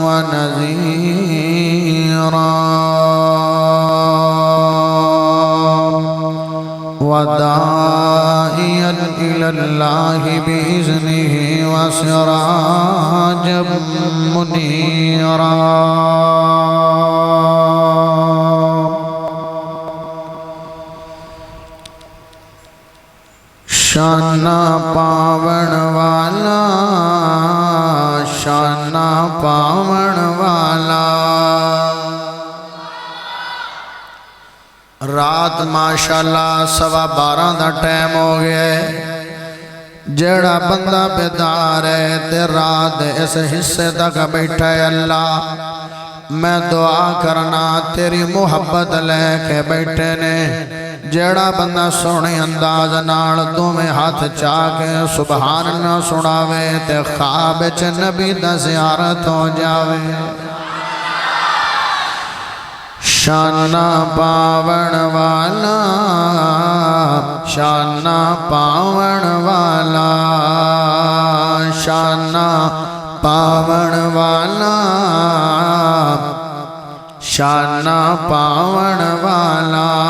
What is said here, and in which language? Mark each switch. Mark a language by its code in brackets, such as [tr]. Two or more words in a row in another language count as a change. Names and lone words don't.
[ar] ونذيرا وداعيا إلى الله بإذنه وسراجا منيرا [pa] شانہ پاون والا شانہ پاون والا رات ماشاءاللہ 12:15 دا ٹائم ہو گیا ہے جڑا بندہ بیدار ہے تے رات اس حصے تک بیٹھا ہے اللہ میں دعا کرنا تیری محبت لے کے بیٹھے نے جڑا بندہ سونے انداز نال دوویں ہاتھ چاہ کے سبحان اللہ سناوے تے خواب وچ نبی دا زیارت ہو جاوے شانہ پاون والا شانہ پاون والا شانہ پاون والا شانہ پاون والا